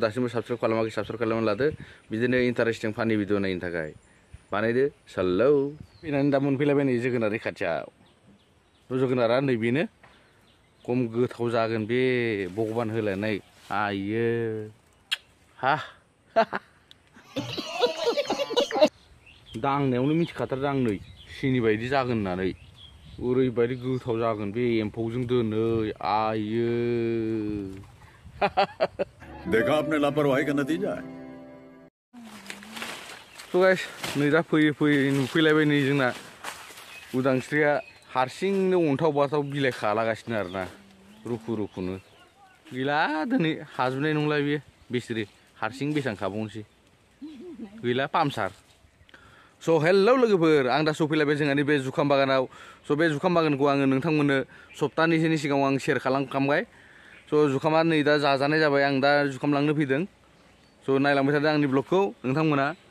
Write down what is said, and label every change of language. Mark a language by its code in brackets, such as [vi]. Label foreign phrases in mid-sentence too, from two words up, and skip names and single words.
[brx] दासिमबो साबस्क्राइब खालामाखै साबस्क्राइब खालामनानै लादो बिदिनो इन्टारेस्टिं फानि भिडिअ नायनो थाखाय बानायदो हेलौ फैनानै दा मोनफैलायबाय नै जोगोनारनि खाथियाव जोगोनारा नैबेनो खम गोथाव जागोन बे भगबान होलायनाय आयो हा दांनायावनो मिथिखाथारदों आं नै सिनि बायदि जागोन होननानै ओरैबायदि गोथाव जागोन बे एम्फौजों दोनै आयो [hi] देखा आपने लापरवाही का नतीजा है [en] So guys, [brx] नै दा फैयै नुफैलायबाय नै जोंना उदांस्रिया हारसिंनो अन्थाव बाथाव बिलाइ खालागासिनो आरोना रुखु रुखुनो गैला दिनै हाजोबनाय नंला बियो बिसोरो हारसिं बेसेबां खाबावनोसै गैला पामसार So हेलौ लोगोफोर आं दा सफैलायबाय जोंहानि बे जुखाम बागानाव So बे जुखाम बागानखौ आङो नोंथांमोननो सप्तानैसोनि सिगाङाव आं शेयार खालामखांबाय So जुखामा नै दा जाजानाय जाबाय आं दा जुखाम लांनो फैदों So नायलांबाय थादों आंनि ब्लगखौ नोंथांमोना